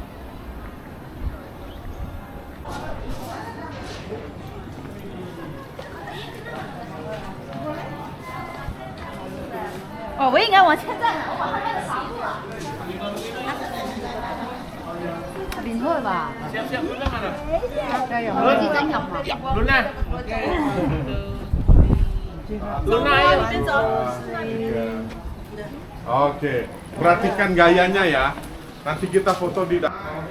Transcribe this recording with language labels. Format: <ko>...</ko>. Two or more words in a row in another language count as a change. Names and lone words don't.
<zh>哦，我应该往前站，我往后面挡住了。</zh> <vi>bình thôi bà. Xem đứng ra nào. Đây rồi. Đi danh ngọc mà. Đứng này. Đứng này.</vi> <id>Oke, perhatikan gayanya ya. Nanti kita foto di dalam.</id>